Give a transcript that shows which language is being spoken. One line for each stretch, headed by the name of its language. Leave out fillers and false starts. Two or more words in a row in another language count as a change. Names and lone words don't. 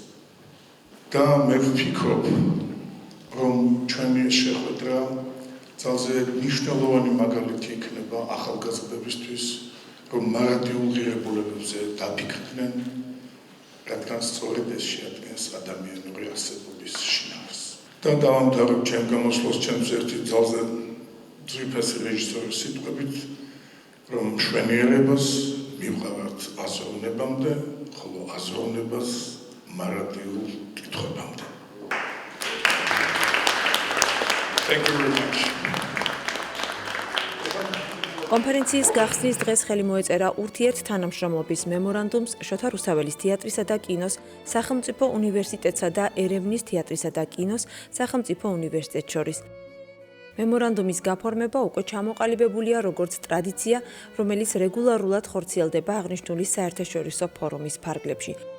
Georgian: და მე ვფიქრობ, რომ ჩვენი შეხვედრა ძალზე მნიშვნელოვანი მაგალითი იქნება ახალგაზრდებისთვის, რომ მარადიულ ღირებულებებზე დაფიქრდნენ, რადგან სწორედ ეს შეადგენს ადამიანური არსებობის შინაარსს. და დავამთავრებ ჩემ გამოსვლას ჩემს ერთი ძალზე ძვირფასი რეჟისორის სიტყვებით, რომ მშვენიერებას მივყავართ აზროვნებამდე, ხოლო აზროვნებას მარადიულ კითხვებამდე.
English: Thank you very much.
Georgian: კონფერენციის გახსნის დღეს ხელი მოეწერა ურთიერთთანამშრომლობის მემორანდუმს შოთა რუსთაველის თეატრისა და კინოს სახელმწიფო უნივერსიტეტსა და ერევნის თეატრისა და კინოს სახელმწიფო უნივერსიტეტს შორის. მემორანდუმის გაფორმება უკვე ჩამოყალიბებულია როგორც ტრადიცია, რომელიც რეგულარულად ხორციელდება აღნიშნული საერთაშორისო ფორუმის ფარგლებში.